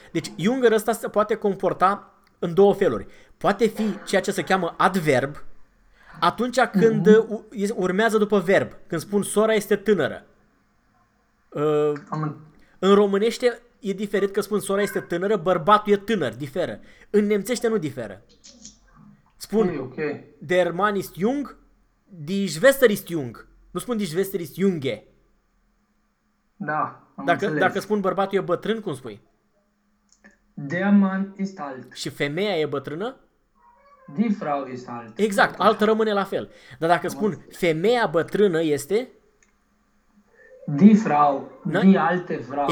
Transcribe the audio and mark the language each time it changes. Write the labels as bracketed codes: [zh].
[ro] Deci jünger ăsta se poate comporta în două feluri. Poate fi ceea ce se cheamă adverb, atunci când urmează după verb, când spun sora este tânără. În românește e diferit că spun sora este tânără, bărbatul e tânăr, diferă. În nemțește nu diferă. Spun okay. [de] Der Mann ist jung, die Schwester ist jung. [ro] Nu spun [de] die Schwester ist junge. [ro] Da, dacă spun bărbatul e bătrân, cum spui? [de] Der Mann ist alt. [ro] Și femeia e bătrână? [de] Die Frau ist alt. [ro] Exact, alt rămâne la fel. Dar dacă spun femeia bătrână este? [de] Die Frau, na? Die alte Frau.